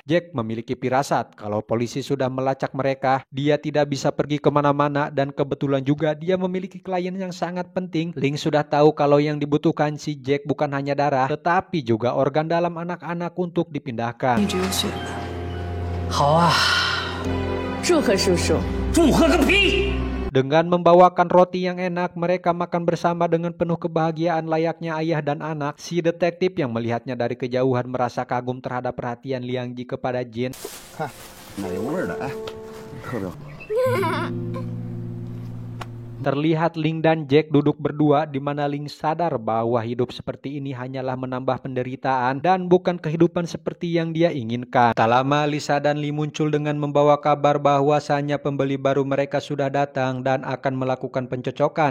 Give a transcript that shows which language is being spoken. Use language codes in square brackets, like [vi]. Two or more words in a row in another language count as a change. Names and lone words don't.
[id] Jack memiliki firasat kalau polisi sudah melacak mereka. Dia tidak bisa pergi kemana-mana dan kebetulan juga dia memiliki klien yang sangat penting. Ling sudah tahu kalau yang dibutuhkan si Jack bukan hanya darah, tetapi juga organ dalam anak-anak untuk dipindahkan. [zh] 好啊，祝贺叔叔。祝贺个屁！ [id] Dengan membawakan roti yang enak, mereka makan bersama dengan penuh kebahagiaan layaknya ayah dan anak. Si detektif yang melihatnya dari kejauhan merasa kagum terhadap perhatian Liang Ji kepada Jin. [zh] 奶油味儿的，哎，特别好。 [id] Terlihat Ling dan Jack duduk berdua di mana Ling sadar bahwa hidup seperti ini hanyalah menambah penderitaan dan bukan kehidupan seperti yang dia inginkan. Tak lama Lisa dan Lee muncul dengan membawa kabar bahwasanya pembeli baru mereka sudah datang dan akan melakukan pencocokan.